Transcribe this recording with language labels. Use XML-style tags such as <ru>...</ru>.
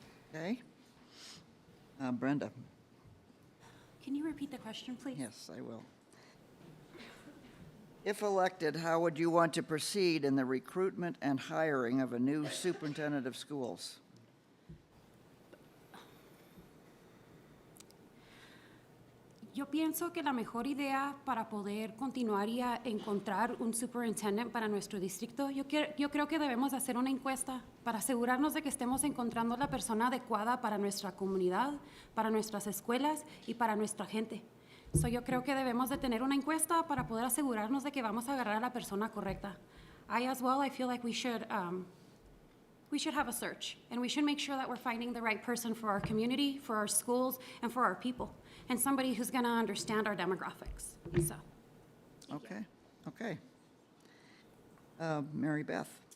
<en>Okay. Brenda? Can you repeat the question, please? Yes, I will. If elected, how would you want to proceed in the recruitment and hiring of a new superintendent of schools?</en> <es>Yo pienso que la mejor idea para poder continuar y a encontrar un superintendent para nuestro distrito, yo creo que debemos hacer una encuesta para asegurarnos de que estemos encontrando la persona adecuada para nuestra comunidad, para nuestras escuelas y para nuestra gente. So yo creo que debemos de tener una encuesta para poder asegurarnos de que vamos a agarrar a la persona correcta.</es> <en>I feel like we should have a search, and we should make sure that we're finding the right person for our community, for our schools, and for our people, and somebody who's going to understand our demographics. So, Okay. Mary Beth?</en>